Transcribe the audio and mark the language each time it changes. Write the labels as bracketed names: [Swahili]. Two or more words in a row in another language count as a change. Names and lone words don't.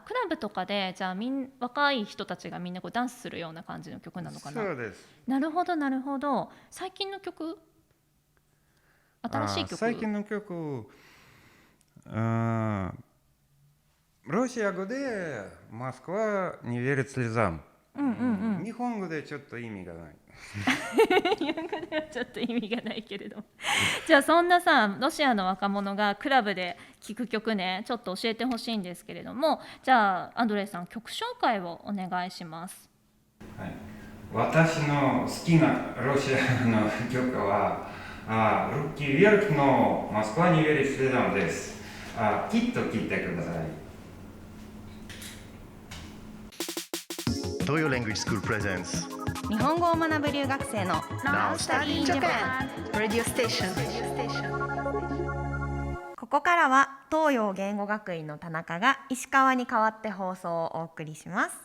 [Japanese] クラブとかでじゃあ若い人たちがみんなこうダンスするような感じの曲なのかな。そうです。なるほどなるほど。最近の曲？新しい曲？最近の曲、ロシア語でモスクワに верит слезам。日本語でちょっと意味がない。日本語ではちょっと意味がないけれどもじゃあそんなさロシアの若者がクラブで聴く曲ねちょっと教えてほしいんですけれども、じゃあアンドレイさん曲紹介をお願いします。はい、私の好きなロシアの曲は руки вверх のモスクワに верит слезам です。きっと聴いてください。東洋 Language School Presents 日本語を学ぶ留学生の Now Study in Japan Radio Station。ここからは東洋言語学院の田中が石川に代わって放送をお送りします。